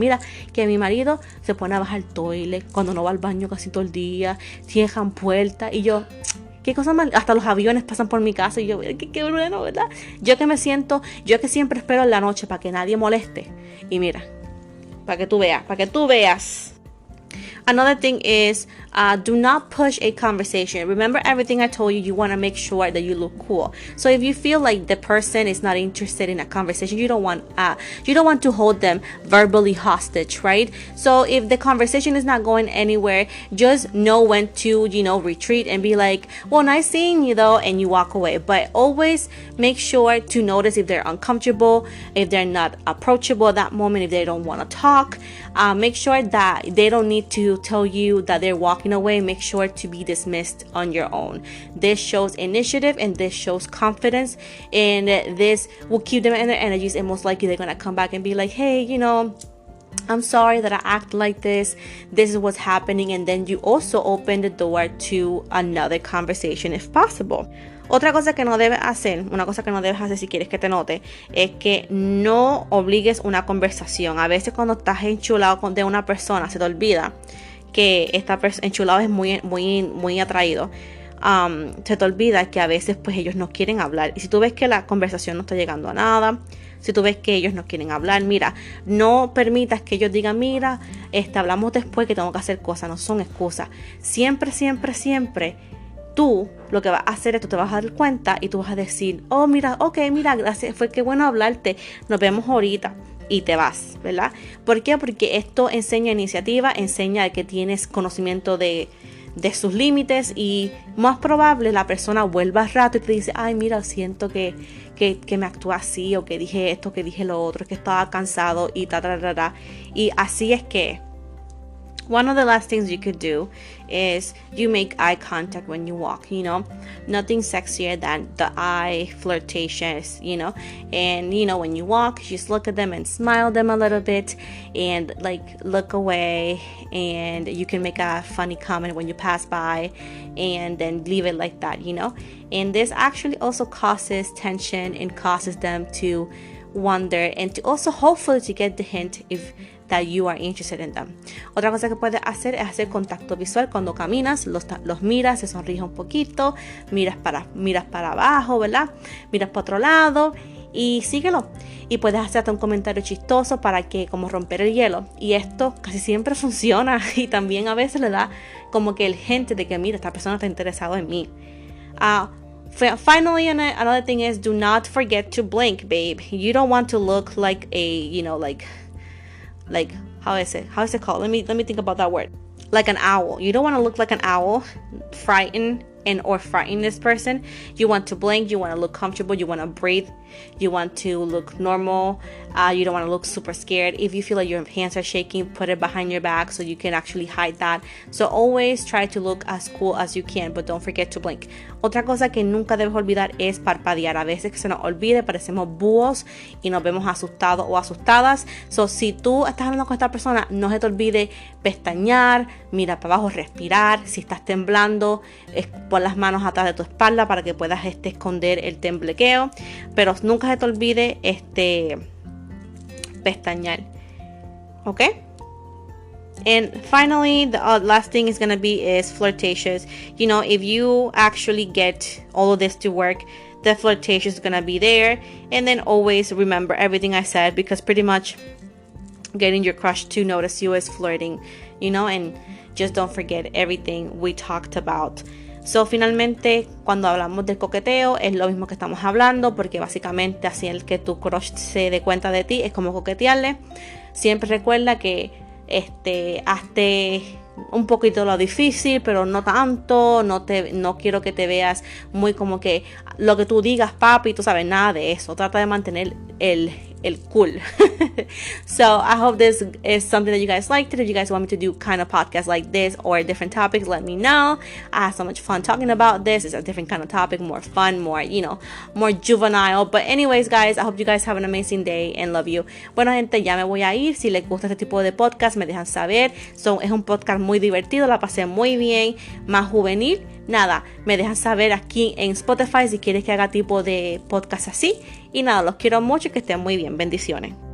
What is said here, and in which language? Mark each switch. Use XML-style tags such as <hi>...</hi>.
<es>Mira que mi marido se pone a bajar el toilet cuando no va al baño casi todo el día, cierran puertas, y yo, qué cosa más, hasta los aviones pasan por mi casa, y yo, qué bueno, ¿verdad? Yo que siempre espero en la noche para que nadie moleste, y mira, para que tú veas.</es> <en>Another thing is, do not push a conversation. Remember everything I told you. You want to make sure that you look cool. So if you feel like the person is not interested in a conversation, you don't want to hold them verbally hostage, right? So if the conversation is not going anywhere, just know when to, retreat and be like, well, nice seeing you though, and you walk away. But always make sure to notice if they're uncomfortable, if they're not approachable at that moment, if they don't want to talk. Make sure that they don't need to tell you that they're walking away. Make sure to be dismissed on your own. This shows initiative, and this shows confidence, and this will keep them in their energies, and most likely they're going to come back and be like, hey, I'm sorry that I act like this. This is what's happening. And then you also open the door to another conversation if possible.</en> <es>Otra cosa que no debes hacer, si quieres que te note, es que no obligues una conversación. A veces cuando estás enchulado de una persona, se te olvida que enchulado es muy, muy, muy atraído. se te olvida que a veces pues ellos no quieren hablar. Y si tú ves que la conversación no está llegando a nada, si tú ves que ellos no quieren hablar, mira, no permitas que ellos digan, mira, hablamos después que tengo que hacer cosas. No son excusas. Siempre, siempre, siempre tú lo que vas a hacer es tú te vas a dar cuenta y tú vas a decir, oh, mira, ok, mira, gracias, fue que bueno hablarte, nos vemos ahorita. Y te vas, ¿verdad? ¿Por qué? Porque esto enseña iniciativa, enseña que tienes conocimiento de sus límites, y más probable la persona vuelva al rato y te dice, ay, mira, siento que me actúa así, o que dije esto, que dije lo otro, que estaba cansado y y así es que</es> <en>one of the last things you could do is you make eye contact when you walk, you know. Nothing sexier than the eye flirtations, you know. And, you know, when you walk, just look at them and smile them a little bit and, like, look away. And you can make a funny comment when you pass by and then leave it like that, you know. And this actually also causes tension and causes them to wonder and to also hopefully to get the hint if that you are interested in them.</en> <es>Otra cosa que puedes hacer es hacer contacto visual cuando caminas, los miras, se sonríes un poquito, miras para abajo, ¿verdad? Miras para otro lado y síguelo. Y puedes hacerte un comentario chistoso para que, como romper el hielo. Y esto casi siempre funciona y también a veces le da como que el hint de que, mira, esta persona está interesada en mí.</es> <en>Finally, another thing is, do not forget to blink, babe. You don't want to look like a, you know, like how is it called? Let me think about that word. Like an owl. You don't want to look like an owl, frighten this person. You want to blink, you want to look comfortable, you want to breathe, you want to look normal. You don't want to look super scared. If you feel like your hands are shaking, put it behind your back so you can actually hide that. So always try to look as cool as you can, but don't forget to blink.</en> <es>Otra cosa que nunca debes olvidar es parpadear. A veces que se nos olvide, parecemos búhos y nos vemos asustados o asustadas. So, si tú estás hablando con esta persona, no se te olvide pestañear, mira para abajo, respirar. Si estás temblando, pon las manos atrás de tu espalda para que puedas esconder el temblequeo. Pero nunca se te olvide pestañear. Okay?</es> <en>And finally, the last thing is going to be is flirtatious. You know, if you actually get all of this to work, the flirtation is going to be there. And then always remember everything I said, because pretty much getting your crush to notice you is flirting, you know, and just don't forget everything we talked about.</en> <es>So, finalmente, cuando hablamos del coqueteo, es lo mismo que estamos hablando, porque básicamente así el que tu crush se dé cuenta de ti es como coquetearle. Siempre recuerda que hazte un poquito lo difícil, pero no tanto. No quiero que te veas muy como que lo que tú digas, papi, tú sabes, nada de eso. Trata de mantener el cool.</es> <en>So I hope this is something that you guys liked. If you guys want me to do kind of podcasts like this or different topics, let me know. I had so much fun talking about this. It's a different kind of topic, more fun, more, you know, more juvenile. But anyways, guys, I hope you guys have an amazing day and love you.</en> <es>Bueno, gente, ya me voy a ir. Si les gusta este tipo de podcast, me dejan saber. Es un podcast muy divertido, la pasé muy bien, más juvenil. Nada, me dejan saber aquí en Spotify si quieres que haga tipo de podcast así. Y nada, los quiero mucho y que estén muy bien. Bendiciones.</es>